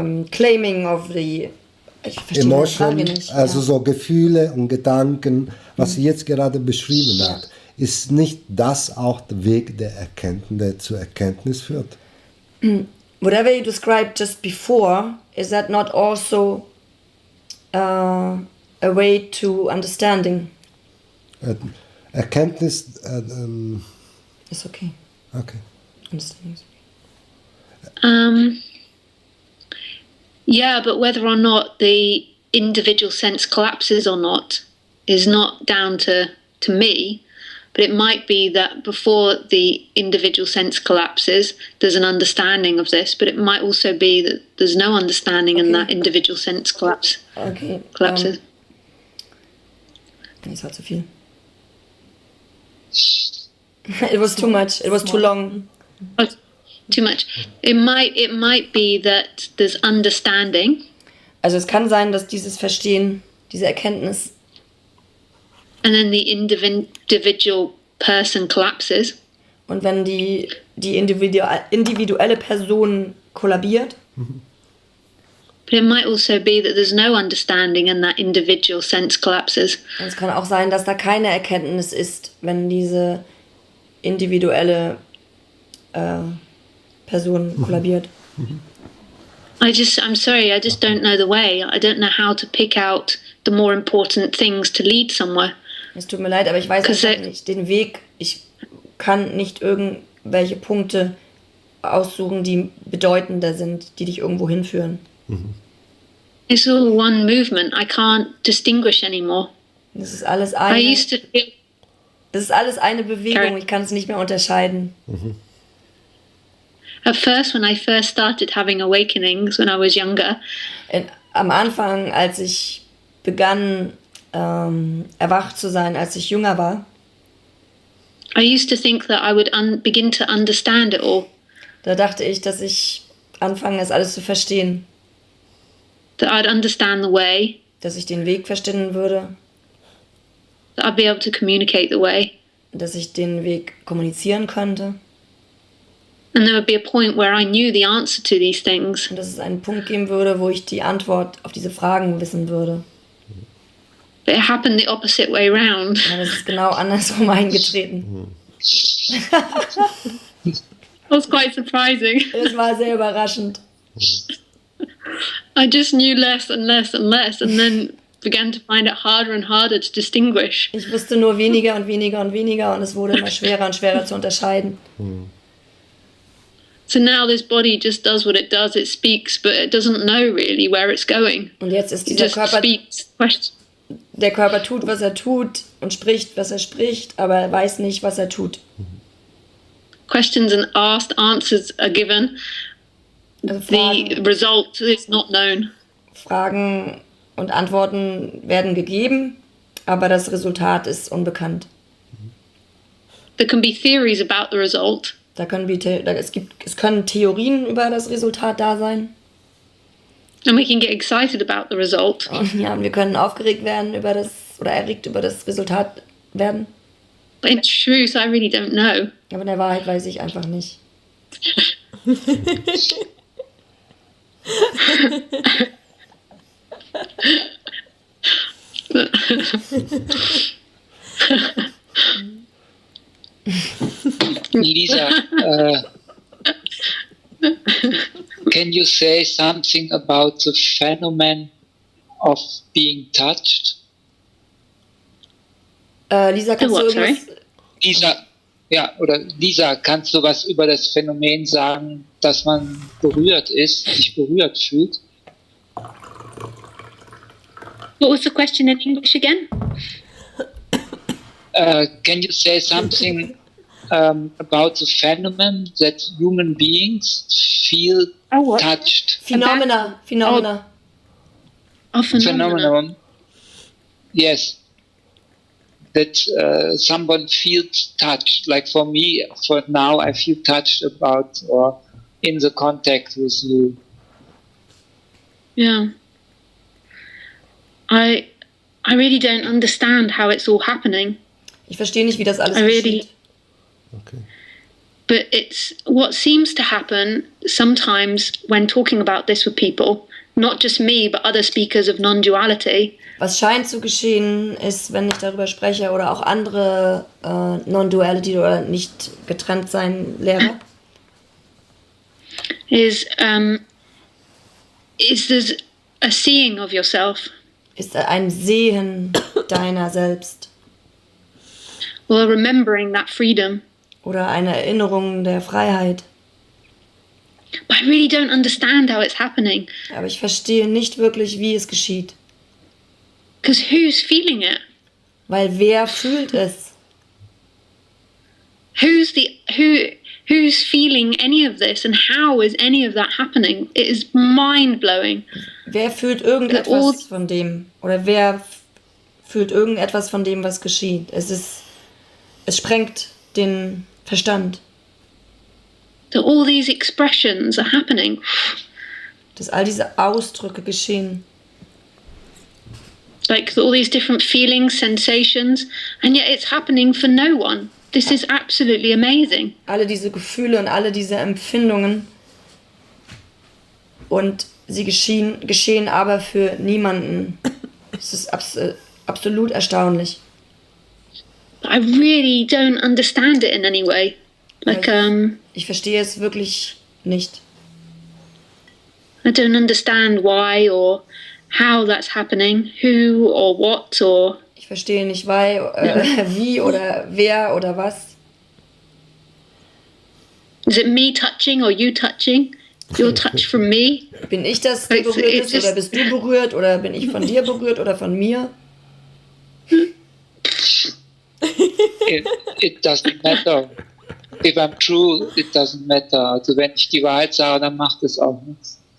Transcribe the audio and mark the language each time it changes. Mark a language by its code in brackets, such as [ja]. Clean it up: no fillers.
[en] claiming of the [de] ich verstehe die Frage Emotion, nicht. also so Gefühle und Gedanken, was sie jetzt gerade beschrieben hat, ist nicht das auch der Weg der zur Erkenntnis führt? [en] Whatever you described just before, is that not also a way to understanding? [de] Erkenntnis, Ist okay. okay. [en] Understanding is okay. Yeah, but whether or not the individual sense collapses or not is not down to me, but it might be that before the individual sense collapses, there's an understanding of this, but it might also be that there's no understanding and that individual sense collapses. [de] Das war zu viel. [en] It was too much. It was too long. Too much. It might be that there's understanding. [de] Also es kann sein, dass dieses Verstehen, diese Erkenntnis, [en] and then the individual person collapses. [de] Und wenn die individuelle Person kollabiert. [en] But it might also be that there's no understanding and that individual sense collapses. [de] Und es kann auch sein, dass da keine Erkenntnis ist, wenn diese individuelle Person kollabiert. [en] I'm sorry, I just don't know the way. I don't know how to pick out the more important things to lead somewhere. [de] Es tut mir leid, aber ich weiß einfach nicht den Weg. Ich kann nicht irgendwelche Punkte aussuchen, die bedeutender sind, die dich irgendwo hinführen. [en] It's all one movement. I can't distinguish anymore. [de] Das ist alles eine Bewegung. Ich kann es nicht mehr unterscheiden. [en] At first, when I first started having awakenings when I was younger, [de] am Anfang, als ich begann, erwacht zu sein, als ich jünger war, [en] I used to think that I would begin to understand it all. [de] Da dachte ich, dass ich anfange, es alles zu verstehen. [en] That I'd understand the way. [de] Dass ich den Weg verstehen würde. [en] That I'd be able to communicate the way. [de] Dass ich den Weg kommunizieren könnte. [en] And there would be a point where I knew the answer to these things. [de] Und dass es einen Punkt geben würde, wo ich die Antwort auf diese Fragen wissen würde. [en] But it happened the opposite way round. [de] Ja, das ist genau andersrum eingetreten. [en] That was quite surprising. [de] Das war sehr überraschend. [en] I just knew less and less and less, and then began to find it harder and harder to distinguish. [de] Ich wusste nur weniger und weniger und weniger, und es wurde immer schwerer und schwerer zu unterscheiden. [en] So now this body just does what it does. It speaks, but it doesn't know really where it's going. [de] Und jetzt ist dieser Körper, der Körper tut, was er tut, und spricht, was er spricht, aber er weiß nicht, was er tut. [en] Questions and asked, answers are given. [de] Also Fragen, [en] the result is not known. [de] Fragen und Antworten werden gegeben, aber das Resultat ist unbekannt. [en] There can be theories about the result. [de] Es können Theorien über das Resultat da sein. [en] And we can get excited about the result. [de] Und ja, wir können aufgeregt werden erregt über das Resultat werden. [en] But in truth, I really don't know. [de] Aber in der Wahrheit weiß ich einfach nicht. [en] Lisa, can you say something about the phenomenon of being touched? [de] Lisa, kannst du irgendwas... Lisa, kannst du was über das Phänomen sagen, dass man berührt ist, sich berührt fühlt? [en] What was the question in English again? Can you say something about the phenomenon that human beings feel touched? Phenomena. Phenomenon. Yes. That someone feels touched. Like for me, for now, I feel touched about or in the contact with you. Yeah. I really don't understand how it's all happening. [de] Ich verstehe nicht, wie das alles geschieht. Okay. [en] But it's what seems to happen sometimes when talking about this with people, not just me, but other speakers of non-duality. [de] Was scheint zu geschehen ist, wenn ich darüber spreche oder auch andere Non-duality oder nicht getrennt sein Lehrer, [en] Is there's a seeing of yourself, [de] ist ein Sehen deiner selbst [en] or remembering that freedom. [de] oder eine Erinnerung der Freiheit. [en] But I really don't understand how it's happening. [de] Aber ich verstehe nicht wirklich, wie es geschieht. [en] Because who's feeling it? [de] Weil wer fühlt es? [en] Who's feeling any of this, and how is any of that happening? It is mind-blowing. [de] Wer fühlt irgendetwas von dem? Oder wer fühlt irgendetwas von dem, was geschieht? Es sprengt den Verstand. [en] That all these expressions are happening. [de] Dass all diese Ausdrücke geschehen. [en] Like all these different feelings, sensations, and yet it's happening for no one. This is absolutely amazing. [de] Alle diese Gefühle und alle diese Empfindungen. Und sie geschehen aber für niemanden. Es ist absolut erstaunlich. [en] I really don't understand it in any way. Like, [de] Ich verstehe es wirklich nicht. [en] I don't understand why or how that's happening, who or what or. [de] Ich verstehe nicht, wie oder wer oder was. [en] Is it me touching or you touching? Your touch from me? [de] Bin ich das, der berührt ist, oder bist du berührt, oder bin ich von dir berührt oder von mir? [en] It doesn't matter. If I'm true, it doesn't matter. [de] Also wenn ich die Wahrheit sage, dann macht es auch nichts.